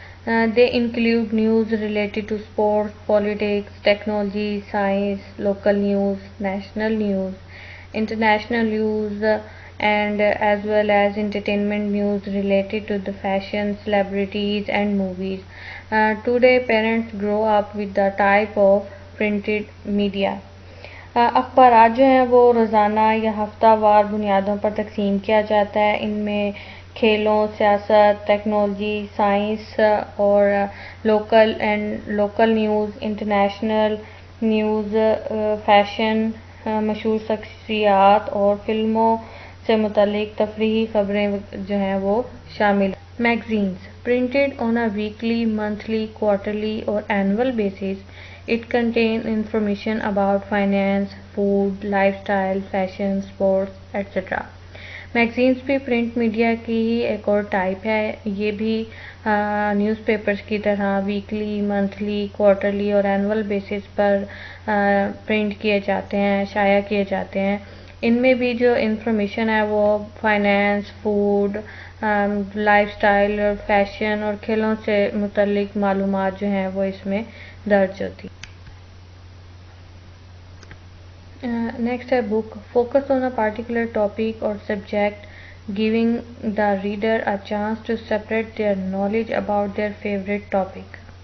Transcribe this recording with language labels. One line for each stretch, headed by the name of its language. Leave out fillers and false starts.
English: They include news related to sports, politics, technology, science, local news, national news, international news, and as well as entertainment news related to the fashion, celebrities and movies. Today parents grow up with the type of printed media.
Hindi: अखबारात जो हैं वो रोज़ाना या हफ्तावार बुनियादों पर तकसीम किया जाता है. इनमें खेलों, सियासत, टेक्नोलॉजी, साइंस और local news, international news, fashion, मशहूर शख्सियात और फिल्मों से मुतल्लिक तफरीही ख़बरें जो हैं वो शामिल.
English: Magazines printed on a weekly, monthly, quarterly और annual basis. It contains information about finance, food, lifestyle, fashion, sports, etc.
Hindi: Magazines भी प्रिंट मीडिया की ही एक और टाइप है. ये भी न्यूज़पेपर्स की तरह वीकली, मंथली, क्वार्टरली और एनुअल बेसिस पर प्रिंट किए जाते हैं, शाया किए जाते हैं. इनमें भी जो इंफॉर्मेशन है वो फाइनेंस, फूड, लाइफस्टाइल और फैशन और खेलों से मुतल्लिक मालूमात जो हैं वो इसमें दर्ज होती.
English: Next है book. Focus on a particular topic और subject giving the reader a chance to separate their knowledge about their favorite topic.